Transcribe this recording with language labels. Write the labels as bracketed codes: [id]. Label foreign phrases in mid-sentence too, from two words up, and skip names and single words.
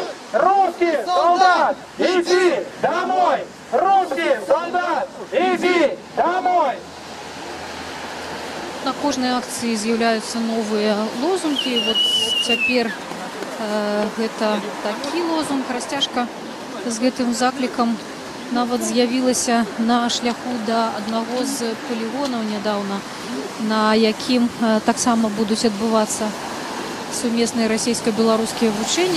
[ru] Русский солдат, иди домой! Русский солдат, иди домой! [be] На кожнай акцыі з'яўляюцца новыя лозунгі. Вот цяпер гэта такі лозунг, расцяжка з гэтым заклікам нават з'явілася на шляху да аднаго з палігонаў нядаўна, на якім таксама будуць адбывацца сумесныя расійска-беларускія вучэнні.